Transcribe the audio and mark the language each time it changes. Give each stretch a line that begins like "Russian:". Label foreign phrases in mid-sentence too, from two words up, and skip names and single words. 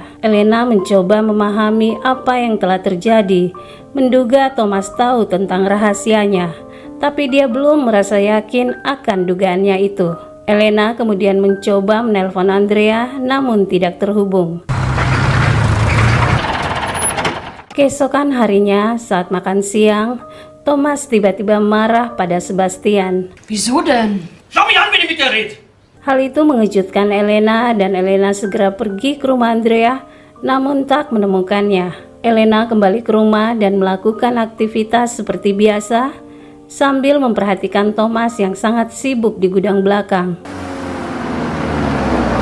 Indonesian: Elena mencoba memahami apa yang telah terjadi, menduga Thomas tahu tentang rahasianya, tapi dia belum merasa yakin akan dugaannya itu. Elena kemudian mencoba menelpon Andrea, namun tidak terhubung. Keesokan harinya, saat makan siang, Thomas tiba-tiba marah pada Sebastian.
German: Wieso denn? Schau mich an, wenn ihr mit der redet!
Indonesian: Hal itu mengejutkan Elena dan Elena segera pergi ke rumah Andrea, namun tak menemukannya. Elena kembali ke rumah dan melakukan aktivitas seperti biasa sambil memperhatikan Thomas yang sangat sibuk di gudang belakang.